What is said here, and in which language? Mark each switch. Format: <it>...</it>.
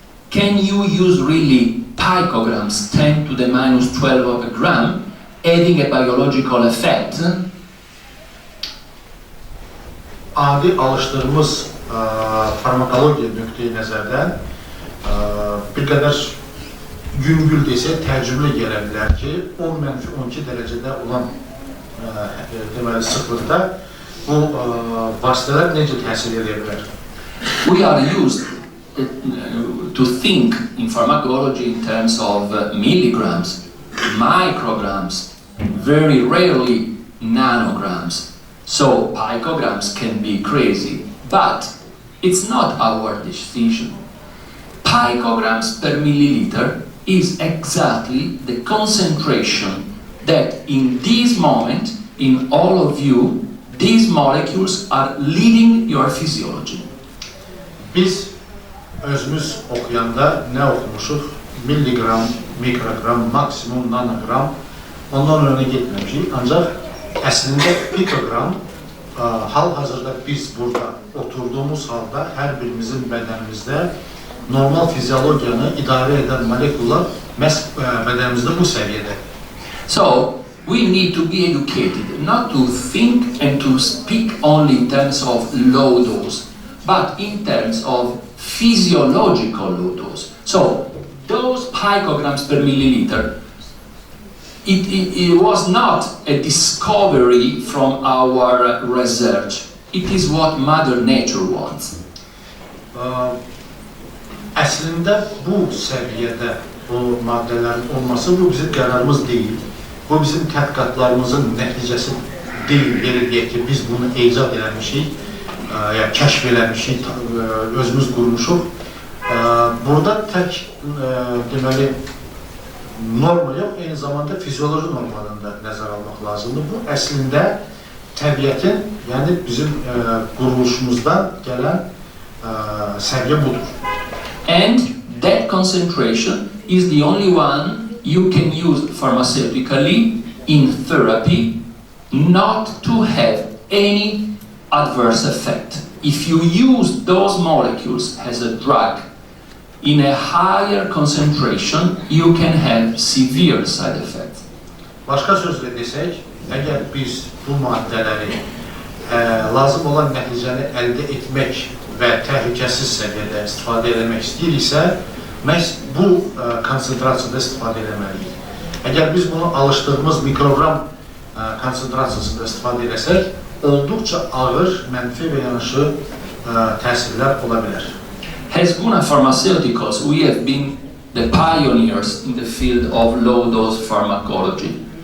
<en>Can you use really picograms, 10 to the minus 12 of a gram, having a biological effect?</en> <az>Adi alışdığımız farmakologiya nöqteyi nəzərdən bir qədər yüngül desə təcrüblə gələ bilər ki, 10-12 dərəcədə olan deməli sıxlıqda bu vasitələr necə təsir edə bilər?</az> <en>We are used to think in pharmacology in terms of milligrams, micrograms, very rarely nanograms. So picograms can be crazy, but it's not our decision. Picograms per milliliter is exactly the concentration that in this moment, in all of you, these molecules are leading your physiology.</en> <az>Biz özümüz oxuyanda nə oxumuşuq? Milligram, mikrogram, maksimum nanogram, ondan önə getməmişik. Ancaq əslində pikogram hal-hazırda biz burada oturduğumuz halda hər birimizin bədənimizdə normal fiziologiyanı idarə edən molekullar məhz bədənimizdə bu səviyyədə.</az> <en>So, we need to be educated, not to think and to speak only in terms of low dose, but in terms of physiological low dose. So, those picograms per milliliter, it was not a discovery from our research. It is what Mother Nature wants.</en> <az>Əslində bu səviyyədə bu maddələrin olması bu bizim qərarımız deyil. Bu bizim tədqiqatlarımızın nəticəsi deyil. Belə deyək ki, biz bunu icad eləmişik, ya kəşf eləmişik, özümüz qurmuşuq. Burada tək deməli norma yox, eyni zamanda fizioloji normadan da nəzər almaq lazımdır. Bu əslində təbiətin, yəni bizim quruluşumuzdan gələn səviyyə budur.</az> <en>And that concentration is the only one you can use pharmaceutically in therapy not to have any adverse effect. If you use those molecules as a drug in a higher concentration, you can have severe side effects.</en> <az>Başqa sözlə desək, əgər biz bu maddələri lazım olan nəticəni əldə etmək və təhlükəsiz səviyyədə istifadə etmək istəyiriksə, məhz bu konsentrasiyada istifadə etməliyik. Əgər biz bunu alışdığımız mikroqram konsentrasiyasında istifadə etsək, olduqca ağır, mənfi və yanaşı təsirlər ola bilər.</az> <en>As GUNA Pharmaceuticals, we have been the pioneers in the field of low-dose pharmacology.</en>